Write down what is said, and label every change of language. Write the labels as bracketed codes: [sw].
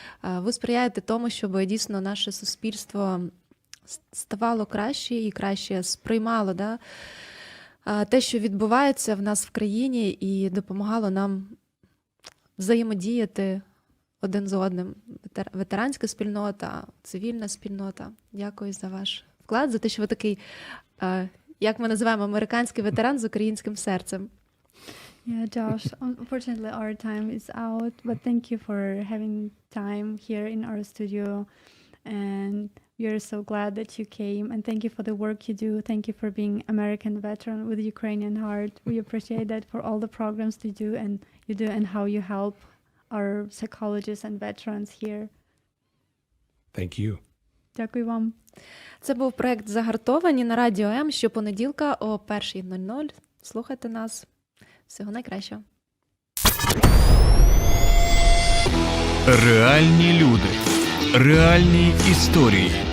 [uk] Ви сприяєте тому, щоб дійсно наше суспільство ставало краще і краще сприймало, да, те, що відбувається в нас в країні, і допомагало нам взаємодіяти один з одним. Ветеранська спільнота, цивільна спільнота. Дякую за ваш вклад, за те, що ви такий, як ми називаємо, американський ветеран з українським серцем. [en] Yeah, Josh, unfortunately our time is out, but thank you for having time here in our studio, and we are so glad that you came, and thank you for the work you do. Thank you for being American veteran with Ukrainian heart. We appreciate that for all the programs you do and how you help our psychologists and veterans here. Thank you. [uk] Дякую вам. Це був проект «Загартовані» на Радіо М щопонеділка о 1:00. Слухайте нас. Всього найкращого. Реальні люди. Реальні історії.